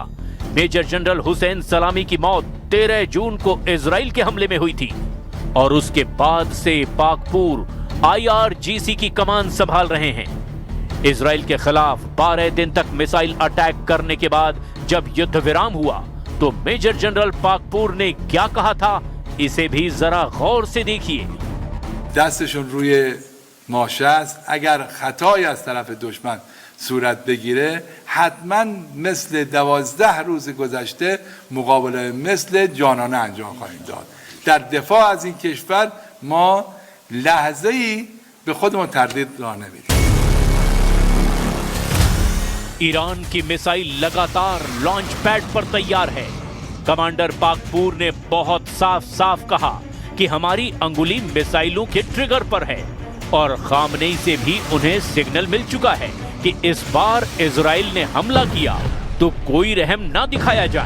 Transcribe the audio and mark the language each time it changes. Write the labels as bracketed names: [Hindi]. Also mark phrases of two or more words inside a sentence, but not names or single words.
[Hindi] मेजर जनरल हुसैन सलामी की मौत 13 जून को इजराइल के हमले में हुई थी और उसके बाद से पाकपुर IRGC की कमान संभाल रहे हैं। इजराइल के खिलाफ 12 दिन तक [English] missile attack [Hindi] करने के बाद जब युद्ध विराम हुआ तो मेजर जनरल पाकपुर ने क्या कहा था, इसे भी जरा गौर से देखिए। [Persian] دستشون روی ماشه است. اگر خطایی از طرف دشمن صورت بگیره حتما مثل 12 روز گذشته مقابله مثل جانانه انجام خواهیم داد. در دفاع از این کشور ما لحظه‌ای به خودمون تردید راه نمیدیم. [Hindi] ईरान की मिसाइल लगातार [English] launch pad [Hindi] पर तैयार है। कमांडर पाकपुर ने बहुत साफ साफ कहा कि हमारी अंगुली मिसाइलों के ट्रिगर पर है और खामनेई से भी उन्हें सिग्नल मिल चुका है कि इस बार इजराइल ने हमला किया तो कोई रहम ना दिखाया जाए।